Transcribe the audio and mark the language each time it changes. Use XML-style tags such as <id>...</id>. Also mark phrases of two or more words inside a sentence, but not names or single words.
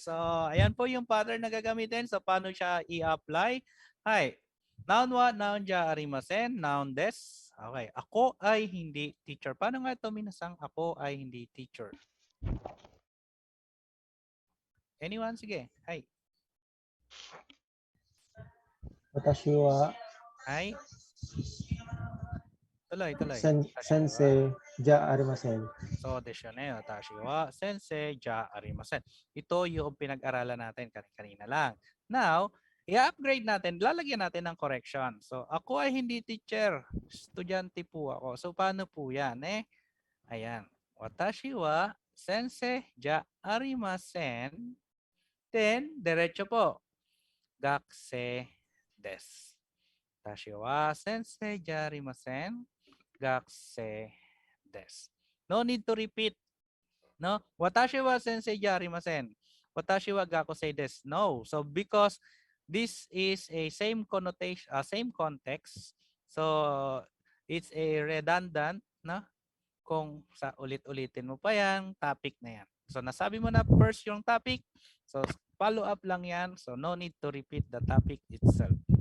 <tl>So, ayan po yung pattern na gagamitin. So, paano siya i-apply? Hi.</tl> <ja>Noun wa, noun ja arimasen, noun des.</ja> <tl>Okay. Ako ay hindi teacher. Paano nga ito minasang ako ay hindi teacher?</tl> <en>Anyone? Sige.</en> <ja>Hi. Watashi wa Hi.</ja> <tl>Tuloy.</tl> <ja>sensei ja arimasen.</ja> <tl>So, desyo na yun.</tl> <ja>Watashi wa sensei ja arimasen.</ja> <tl>Ito yung pinag-aralan natin kanina lang. Now, i-upgrade natin, lalagyan natin ng correction. So, ako ay hindi teacher. Estudyante po ako. So, paano po yan? Ayan.</tl> <ja>Watashi wa sensei ja arimasen.</ja> <tl>Then, diretso po.</tl> <ja>Gakse des. Watashi wa sensei ja arimasen. Gakse des.</ja> <en>No need to repeat. No?</en> <ja>Watashi wa sensei ja arimasen. Watashi wa gakusei desu.</ja> <en>No. So because this is a same connotation, same context. So it's a redundant, no?</en> <tl>Kung sa ulit-ulitin mo pa yan, topic na yan. So nasabi mo na first yung topic. So follow up lang yan.</tl> <en>So no need to repeat the topic itself.</en>